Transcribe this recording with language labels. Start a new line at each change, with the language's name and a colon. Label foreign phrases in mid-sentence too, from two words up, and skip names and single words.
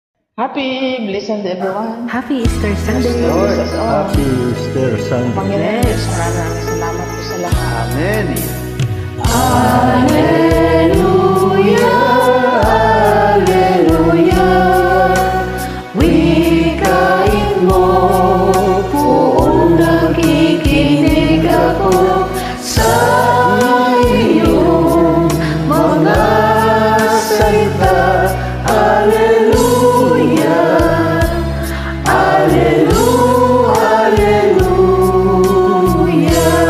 English: Happy, blessed everyone. Happy Easter Sunday. Bless us all. Happy Easter Sunday.
Filipino: Panginoon, Diyos, maraming salamat po sa lahat. Amen. Alleluia, Alleluia. Wikain mo, buong nakikinig ako sa iyong mga salita. Alleluia, Alleluia, Alleluia.